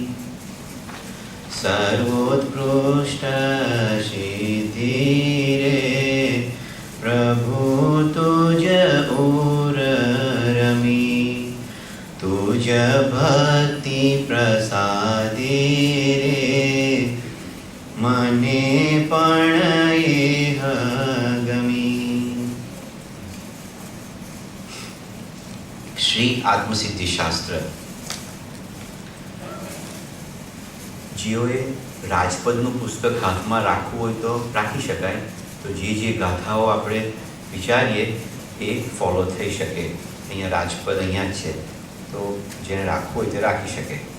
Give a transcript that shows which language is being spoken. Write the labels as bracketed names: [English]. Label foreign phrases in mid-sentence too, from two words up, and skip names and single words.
[Gujarati] સર્વોત્કૃષ્ટ સિદ્ધિ રે, પ્રભુ તુજ ઓર રમી, તુજ ભક્તિ પ્રસાદી રે, મને પણ એહ ગમી। श्री आत्मसिद्धि शास्त्र। જેઓએ રાજપદનું પુસ્તક હાથમાં રાખવું હોય તો રાખી શકાય, તો જે ગાથાઓ આપણે વિચારીએ એ ફોલો થઈ શકે। અહીંયા રાજપદ અહીંયા જ છે, તો જેને રાખવું હોય તે રાખી શકે।